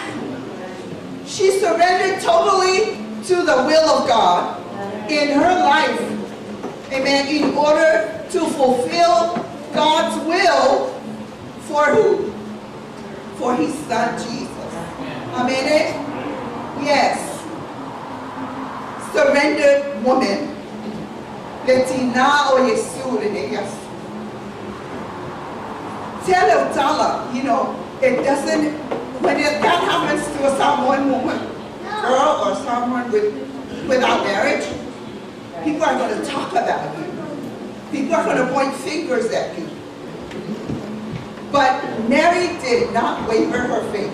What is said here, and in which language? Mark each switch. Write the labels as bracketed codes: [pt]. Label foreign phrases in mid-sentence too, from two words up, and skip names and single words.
[en] She surrendered totally to the will of God in her life. Amen. In order to fulfill God's will for who? For his son Jesus. Amen. Yes. Surrendered woman. [sm] Letina o Yesu yes. [en] Tell, you know, it doesn't, when that happens to someone, woman, girl, or someone without marriage, people are going to talk about you. People are going to point fingers at you. But Mary did not waver her faith.